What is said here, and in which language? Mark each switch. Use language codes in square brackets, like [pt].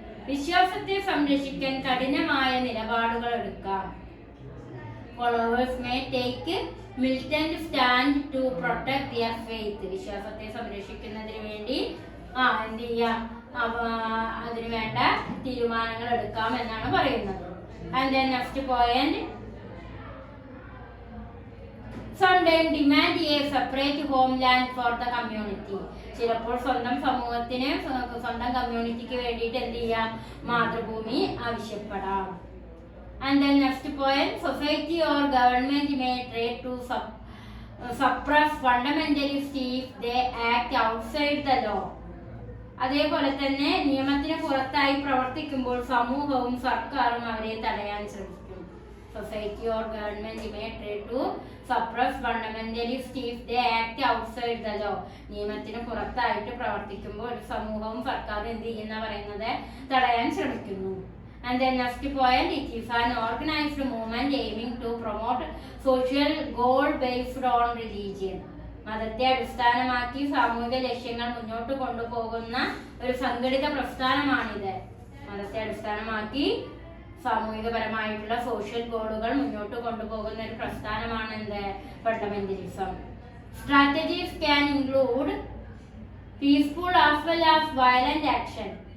[ml] വിശ്വാസത്തെ സംരക്ഷിക്കാൻ കഠിനമായ നിലപാടുകൾ എടുക്കാം. [en] Followers may take militant stand to protect their faith. [ml] വിശ്വാസത്തെ സംരക്ഷിക്കുന്നതിന് വേണ്ടി എന്ത് ചെയ്യാം? അതിനു വേണ്ട തീരുമാനങ്ങൾ എടുക്കാം എന്നാണ് പറയുന്നത്. [en] And then next point, sometimes demand a separate homeland for the community. [ml] ചിലപ്പോൾ സ്വന്തം സമൂഹത്തിന്, സ്വന്തം കമ്മ്യൂണിറ്റിക്ക് വേണ്ടിയിട്ട് എന്ത് ചെയ്യാം? മാതൃഭൂമി ആവശ്യപ്പെടാം. [en] And then next point, society or government may try to suppress fundamentalists if they act outside the law. [ml] അതേപോലെ തന്നെ നിയമത്തിന് പുറത്തായി പ്രവർത്തിക്കുമ്പോൾ സമൂഹവും സർക്കാരും അവരെ തടയാൻ ശ്രമിക്കും. [en] Society or government may try to suppress fundamentalists if they act outside the law. [ml] നിയമത്തിന് പുറത്തായിട്ട് പ്രവർത്തിക്കുമ്പോൾ ഒരു സമൂഹവും സർക്കാരും എന്ത് ചെയ്യുന്ന പറയുന്നത് തടയാൻ ശ്രമിക്കുന്നു. [en] And then next point, it is an organized movement aiming to promote social goal based on religion. [ml] മതത്തെ അടിസ്ഥാനമാക്കി സാമൂഹിക ലക്ഷ്യങ്ങൾ മുന്നോട്ട് കൊണ്ടുപോകുന്ന ഒരു സംഘടിത പ്രസ്ഥാനമാണിത്. മതത്തെ അടിസ്ഥാനമാക്കി സാമൂഹികപരമായിട്ടുള്ള സോഷ്യൽ ഗോളുകൾ മുന്നോട്ട് കൊണ്ടുപോകുന്ന ഒരു പ്രസ്ഥാനമാണ് എന്ത് fundamentalism. [en] Strategies can include peaceful as well as violent action.